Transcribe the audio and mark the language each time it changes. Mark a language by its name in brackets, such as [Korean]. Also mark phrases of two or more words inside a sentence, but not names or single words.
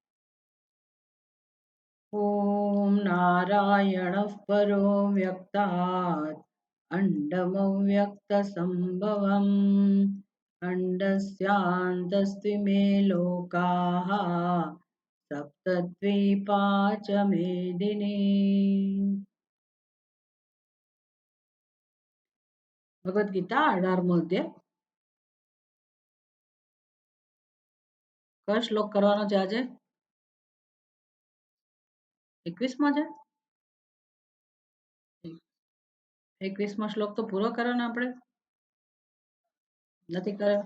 [Sanskrit] ॐ नारायणः परो व्यक्तात् अण्डमव्यक्तसम्भवम् अण्डस्यान्तस्त्विमे लोकाः सप्तद्वीपा च मेदिनी। [Gujarati] भगवद्गीता 18મો અધ્યાય। કયો શ્લોક કરવાનો છે આજે? 21મો છે। 21મો શ્લોક તો પૂરો કરવાનો આપણે નથી કર્યો।